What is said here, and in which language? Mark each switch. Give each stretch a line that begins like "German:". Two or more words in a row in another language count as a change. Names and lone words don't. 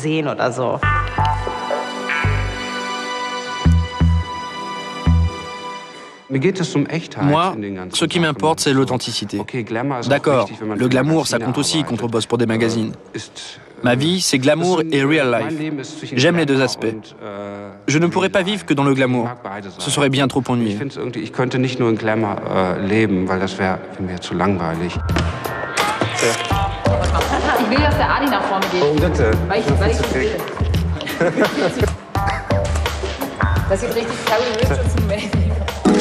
French: Moi, ce qui m'importe, c'est l'authenticité. D'accord, le glamour, ça compte aussi quand on bosse pour des magazines. Ma vie, c'est glamour et
English: real life.
French: J'aime les deux aspects. Je ne pourrais pas vivre que dans le glamour. Ce serait bien trop ennuyeux.
German: Ich könnte nicht nur in Glamour leben, weil das wäre mir zu langweilig. Ich will, dass der Adi nach vorne geht. Oh, bitte. Weil ich will. Das sieht richtig Carrie Richardson-mäßig aus.